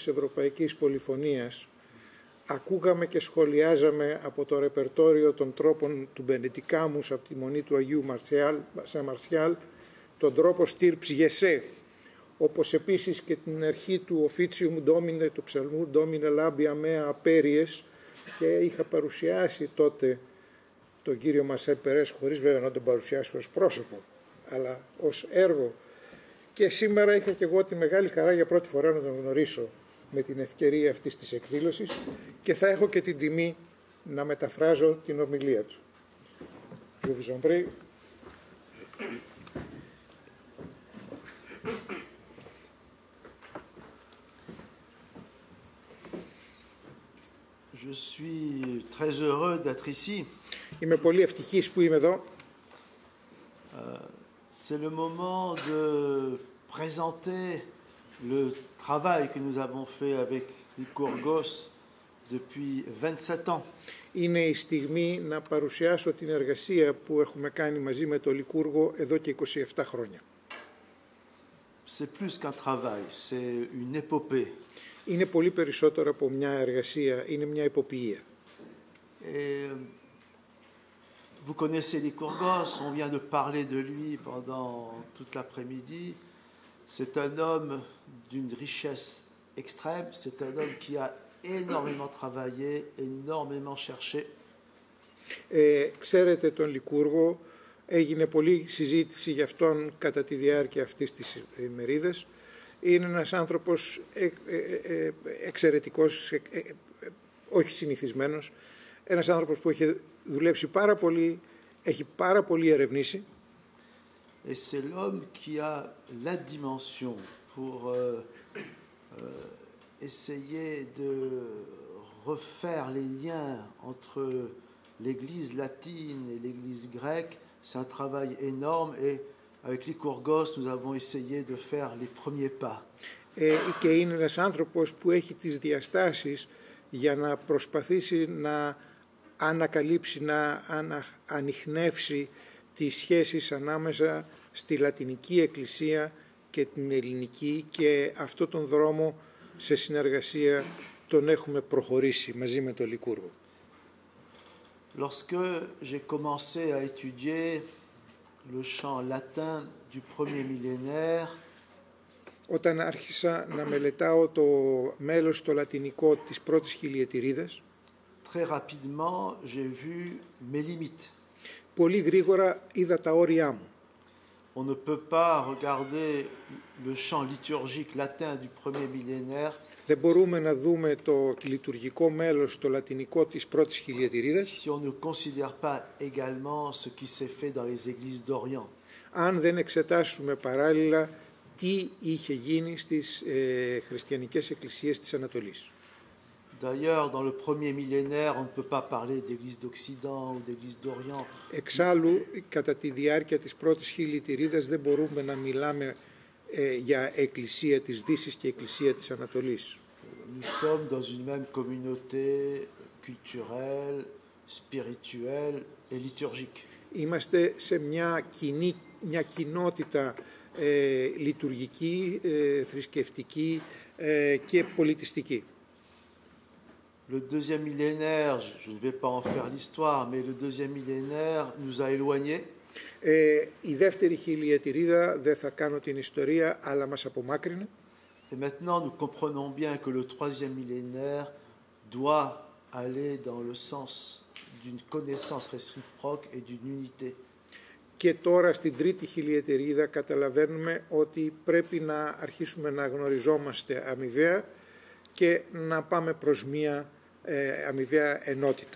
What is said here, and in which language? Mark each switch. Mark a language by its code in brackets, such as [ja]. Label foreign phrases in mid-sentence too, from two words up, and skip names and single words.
[el] Ευρωπαϊκής Πολυφωνίας ακούγαμε και σχολιάζαμε από το ρεπερτόριο των τρόπων του Μπενετικάμους από τη Μονή του Αγίου Μαρσιάλ τον τρόπο στύρψ γεσέ, όπως επίσης και την αρχή του Οφίτσιουμ Ντόμινε, του ψαλμού Ντόμινε Λάμπια Μέα Απέριες, και είχα παρουσιάσει τότε τον κύριο Μαρσέλ Περές, χωρίς βέβαια να τον παρουσιάσω ως πρόσωπο, αλλά ως έργο. Και σήμερα είχα και εγώ τη μεγάλη χαρά για πρώτη φορά να τον γνωρίσω με την ευκαιρία αυτής της εκδήλωσης και θα έχω και την τιμή να μεταφράζω την ομιλία του. [fr] Je suis très heureux d'être ici. [el] Είμαι πολύ ευτυχής που είμαι εδώ. [fr] C'est le moment de présenter le travail que nous avons fait avec Lycurgos depuis 27 ans. [el] Είναι η στιγμή να παρουσιάσω την εργασία που έχουμε κάνει μαζί με τον Λικούργο εδώ και 27 χρόνια. [fr] C'est plus qu'un travail, c'est une épopée. [el] Είναι πολύ περισσότερο από μια εργασία, είναι μια εποπυΐα. [fr] Et vous connaissez Lycurgos, on vient de parler de lui pendant toute l'après-midi. C'est un homme d'une richesse extrême, c'est un homme qui a énormément travaillé, énormément cherché. [el] Ξέρετε τον Λικούργο, έγινε πολλή συζήτηση για αυτόν κατά τη διάρκεια αυτής της ημερίδας. Είναι ένας άνθρωπος εξαιρετικός, όχι συνηθισμένος, ένας άνθρωπος που έχει δουλέψει πάρα πολύ, έχει πάρα πολύ ερευνήσει. [fr] Et c'est l'homme qui a la dimension pour essayer de refaire les liens entre l'Église latine et l'Église grecque. C'est un travail énorme et avec Lycurgos, nous avons essayé de faire les premiers pas. [el] Και είναι ένας άνθρωπος που έχει τις διαστάσεις για να προσπαθήσει να ανακαλύψει, να ανιχνεύσει τις σχέσεις ανάμεσα στη Λατινική Εκκλησία και την Ελληνική, και αυτό τον δρόμο σε συνεργασία τον έχουμε προχωρήσει μαζί με τον Λικούργο. [fr] Lorsque j'ai commencé à étudier le chant latin du premier millénaire, [el] όταν άρχισα να μελετάω το μέλος το λατινικό της πρώτης χιλιετηρίδας, [fr] très rapidement, j'ai vu mes limites. [el] Πολύ γρήγορα είδα τα όρια μου. [fr] On ne peut pas regarder le chant liturgique latin du premier millénaire. [el] Δεν μπορούμε να δούμε το λειτουργικό μέλος το λατινικό της πρώτης χιλιετηρίδας [fr] Si on ne considère pas également ce qui s'est fait dans les églises d'Orient. [el] Αν δεν εξετάσουμε παράλληλα τι είχε γίνει στις χριστιανικές εκκλησίες της Ανατολής. [fr] D'ailleurs, dans le premier millénaire, on ne peut pas parler d'église d'Occident ou d'église d'Orient. [el] Εξάλλου, κατά τη διάρκεια της πρώτης χιλιετηρίδας δεν μπορούμε να μιλάμε για εκκλησία της Δύσης και εκκλησία της Ανατολής. [fr] Nous sommes dans une même communauté culturelle, spirituelle et liturgique. [el] Είμαστε σε μια κοινότητα λειτουργική, θρησκευτική και πολιτιστική. [fr] Le deuxième millénaire, je ne vais pas en faire l'histoire, mais le deuxième millénaire nous a éloignés. [el] Η δεύτερη χιλιετηρίδα, δεν θα κάνω την ιστορία, αλλά μας απομάκρυνε. [fr] Et maintenant, nous comprenons bien que le troisième millénaire doit aller dans le sens d'une connaissance réciproque et d'une unité. [el] Και τώρα στην τρίτη χιλιετηρίδα καταλαβαίνουμε ότι πρέπει να αρχίσουμε να γνωριζόμαστε αμοιβαία και να πάμε προς μία αμοιβαία ενότητα.